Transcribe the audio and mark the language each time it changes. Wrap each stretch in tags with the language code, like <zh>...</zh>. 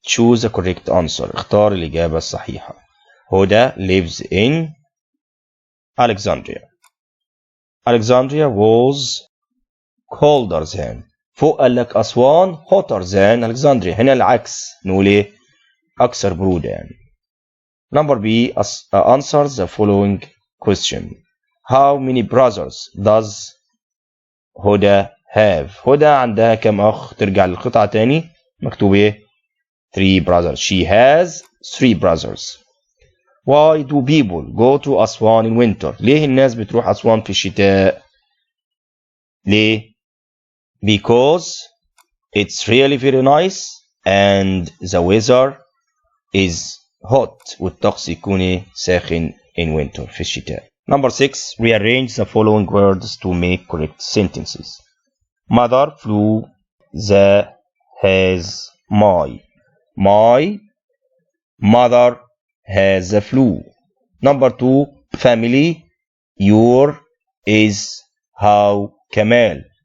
<en>Choose the correct answer.</en> <ar>اختار الإجابة الصحيحة.</ar> <en>Huda lives in Alexandria. Alexandria was colder than.</en> <ar>فوق قال لك أسوان</ar> <en>hotter than Alexandria.</en> <ar>هنا العكس، نقول إيه؟ أكثر برودة يعني.</ar> <en>Number B. Answer the following question. How many brothers does Huda have?</en> <ar>هدى عندها كم أخ؟ ترجع للقطعة تاني مكتوب إيه؟</ar> <en>3 brothers. She has 3 brothers. Why do people go to Aswan in winter?</en> <ar>ليه الناس بتروح أسوان في الشتاء؟ ليه؟</ar> <en>Because it's really very nice and the weather is hot.</en> <ar>والطقس يكون ساخن</ar> <en>in winter</en> <ar>في الشتاء.</ar> <en>Number 6. Rearrange the following words to make correct sentences. Mother flew, the, has, My mother has the flu. Number 2 family. Your is how Kamal.</en>